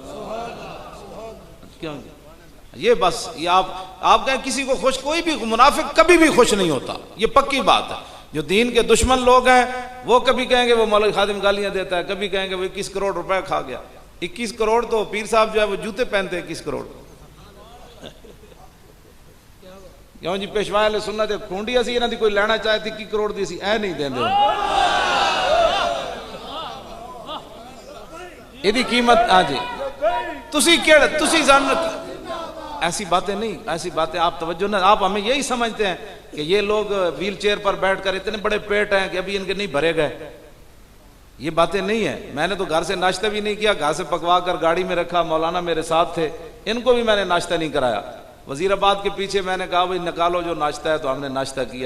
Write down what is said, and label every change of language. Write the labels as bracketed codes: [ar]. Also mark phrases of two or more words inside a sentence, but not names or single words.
[ur] کیوں یہ بس یہ آپ کہیں کسی کو خوش, کوئی بھی منافق کبھی بھی خوش نہیں ہوتا. یہ پکی بات ہے. جو دین کے دشمن لوگ ہیں وہ کبھی کہیں گے وہ مولوی خادم گالیاں دیتا ہے, کبھی کہیں گے وہ 21 کروڑ روپے کھا گیا. 21 کروڑ تو پیر صاحب جو ہے وہ جوتے پہنتے ہیں 21 کروڑ. [pa] کیوں جی پیشوا اہل سنت کھونڈی اسی انہاں دی کوئی لینا چاہے تھی 21 کروڑ دی اسی اے نہیں دیندے. ایدی قیمت ہاں جی تسی کیڑا تسی جان [ur] ایسی باتیں نہیں, ایسی باتیں آپ توجہ نہ. آپ ہمیں یہی سمجھتے ہیں کہ یہ لوگ ویل چیئر پر بیٹھ کر اتنے بڑے پیٹ ہیں کہ ابھی ان کے نہیں بھرے گئے. یہ باتیں نہیں ہیں. میں نے تو گھر سے ناشتہ بھی نہیں کیا, گھر سے پکوا کر گاڑی میں رکھا. مولانا میرے ساتھ تھے, ان کو بھی میں نے ناشتہ نہیں کرایا. وزیر آباد کے پیچھے میں نے کہا بھائی نکالو جو ناشتہ ہے, تو ہم نے ناشتہ کیا.